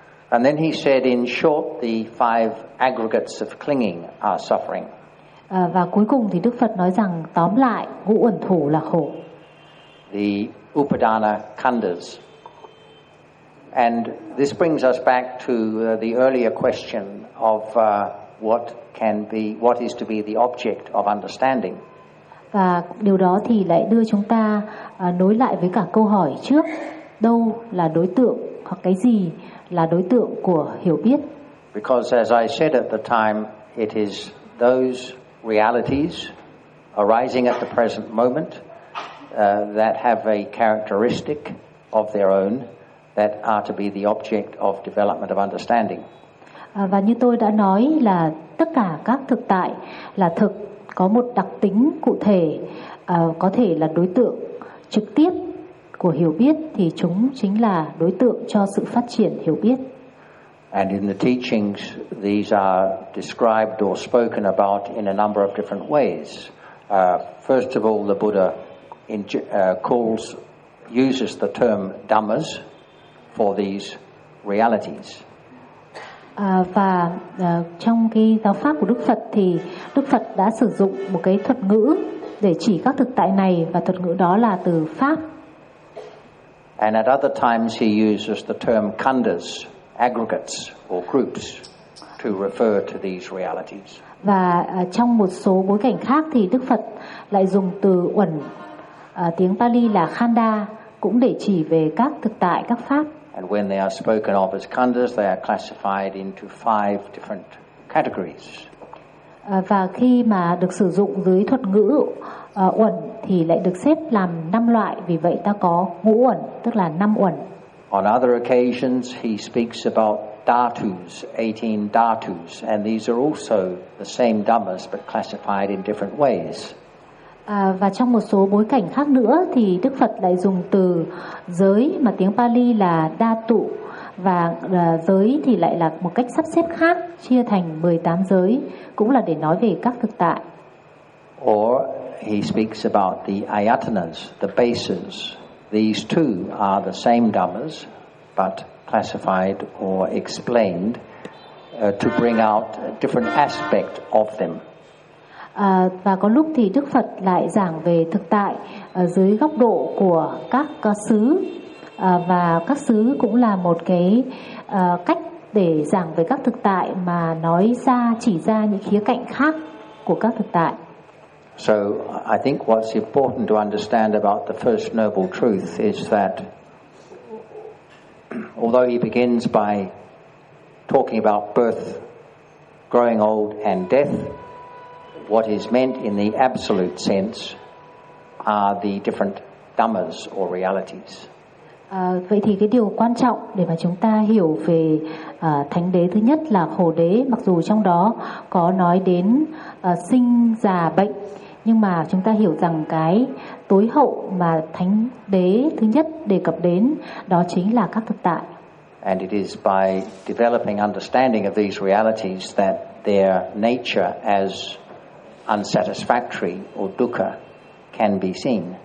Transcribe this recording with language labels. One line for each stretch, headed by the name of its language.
English: And then he said, in short, the five aggregates of clinging are suffering.
Vietnamese: Và cuối cùng thì Đức Phật nói rằng tóm lại ngũ uẩn thủ là khổ.
English: The upadana khandas. And this brings us back to the earlier question of what can be, what is to be the object of understanding.
Vietnamese: Và điều đó thì lại đưa chúng ta nối lại với cả câu hỏi trước, đâu là đối tượng hoặc cái gì là đối tượng của hiểu biết.
English: Because as I said at the time, it is those realities arising at the present moment that have a characteristic of their own that are to be the object of development of understanding.
Vietnamese: Và như tôi đã nói là tất cả các thực tại là thực có một đặc tính cụ thể, có thể là đối tượng trực tiếp của hiểu biết, thì chúng chính là đối tượng cho sự phát triển hiểu biết.
English: And in the teachings, these are described or spoken about in a number of different ways. First of all, the Buddha uses the term dhammas for these realities.
Vietnamese: Và trong cái giáo pháp của Đức Phật thì Đức Phật đã sử dụng một cái thuật ngữ để chỉ các thực tại này, và thuật ngữ đó là từ pháp.
English: And at other times he uses the term khandhas, aggregates or groups to refer to these realities.
Vietnamese: Và trong một số bối cảnh khác thì Đức Phật lại dùng từ uẩn, tiếng Pali là khanda, cũng để chỉ về các thực tại, các pháp.
English: And when they are spoken of as khandhas, they are classified into five different categories.
Vietnamese: Và khi mà được sử dụng dưới thuật ngữ uẩn thì lại được xếp làm năm loại, vì vậy ta có ngũ uẩn, tức là năm uẩn.
English: On other occasions he speaks about dhatus, 18 dhatus, and these are also the same dhammas but classified in different ways.
Vietnamese: Và trong một số bối cảnh khác nữa thì Đức Phật lại dùng từ giới mà tiếng Pali là dhatu, và giới thì lại là một cách sắp xếp khác, chia thành 18 giới, cũng là để nói về các thực tại.
English: Or he speaks about the ayatanas, the bases. These two are the same dhammas but classified or explained to bring out a different aspect of them.
Vietnamese: Và có lúc thì Đức Phật lại giảng về thực tại dưới góc độ của các xứ, và các xứ cũng là một cái cách để giảng về các thực tại mà nói ra, chỉ ra những khía cạnh khác của các thực tại.
English: So I think what's important to understand about the First Noble Truth is that although he begins by talking about birth, growing old and death, what is meant in the absolute sense are the different dhammas or realities.
Vietnamese: Vậy thì cái điều quan trọng để mà chúng ta hiểu về thánh đế thứ nhất là khổ đế, mặc dù trong đó có nói đến sinh già bệnh, nhưng mà chúng ta hiểu rằng cái tối hậu mà thánh đế thứ nhất đề cập đến đó chính là các thực tại.
English: And it is by developing understanding of these realities that their nature as unsatisfactory or dukkha can be seen.